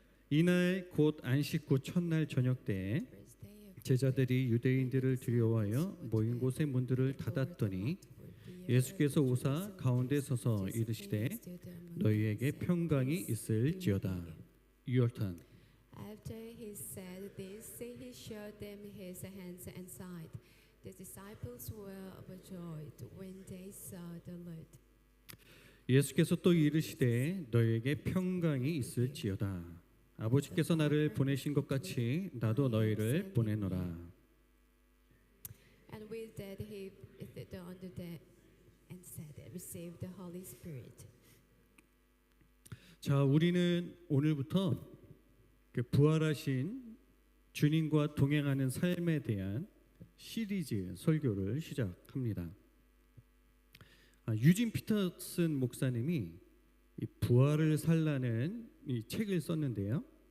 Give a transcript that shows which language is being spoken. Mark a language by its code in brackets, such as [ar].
[ko] 이날 곧 안식 후 첫날 저녁 때에 제자들이 유대인들을 두려워하여 모인 곳의 문들을 닫았더니 예수께서 오사 가운데 서서 이르시되 너희에게 평강이 있을지어다. [en] Your turn. After he said this, he showed them his hands and side. The disciples were overjoyed when they saw the Lord. [ko] 예수께서 또 이르시되 너희에게 평강이 있을지어다. 아버지께서 나를 보내신 것 같이 나도 너희를 보내노라. [en] And with that he breathed on them and said, receive the Holy Spirit. [ko] 자, 우리는 오늘부터 그 부활하신 주님과 동행하는 삶에 대한 시리즈 설교를 시작합니다. 유진 피터슨 목사님이 이 부활을 살라는 이 책을 썼는데요.